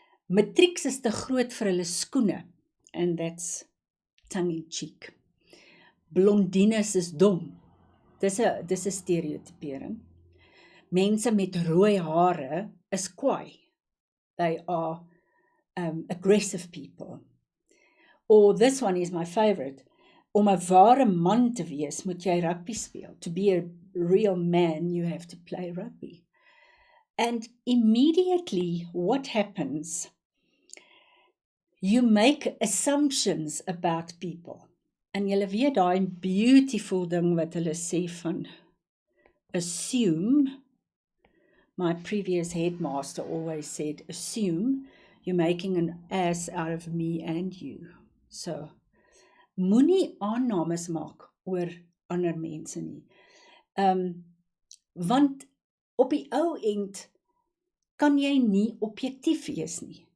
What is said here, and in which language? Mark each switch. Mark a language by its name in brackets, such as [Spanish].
[Afrikaans] Matrieks is te groot vir hulle skoene, [English] and that's tongue in cheek. [Afrikaans] Blondines is dom. Dis 'n stereotypering. Mense met rooi hare is kwaai. [English] They are aggressive people. Or this one is my favorite. [Afrikaans] Om 'n ware man te wees, moet jy rugby speel. [English] To be a real man, you have to play rugby. And immediately, what happens? You make assumptions about people. [Afrikaans] En julle weet daai beautiful ding wat hulle sê van assume. [English] My previous headmaster always said, assume you're making an ass out of me and you. [Afrikaans] So, moenie aannames maak oor ander mense nie. Want op die ou end kan jy nie objektief wees nie.